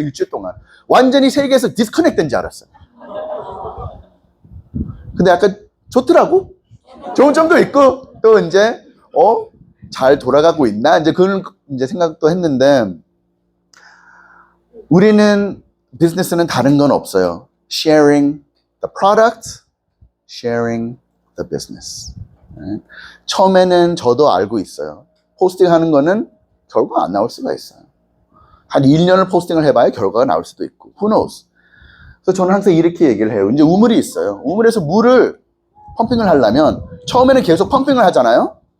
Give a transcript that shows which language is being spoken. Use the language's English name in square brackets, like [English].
[Korean] 일주일 동안 완전히 세계에서 디스커넥트 된 줄 알았어요. 근데 약간 좋더라고. 좋은 점도 있고 또 이제 잘 돌아가고 있나 이제 그런 이제 생각도 했는데, 우리는 비즈니스는 다른 건 없어요. [English] Sharing the product, sharing the business. [Korean] 처음에는 저도 알고 있어요. 포스팅 하는 거는 결과 안 나올 수가 있어요. 한 1년을 포스팅을 해봐야 결과가 나올 수도 있고, [English] who knows. [Korean] 그래서 저는 항상 이렇게 얘기를 해요. 이제 우물이 있어요. 우물에서 물을 펌핑을 하려면 처음에는 계속 펌핑을 하잖아요.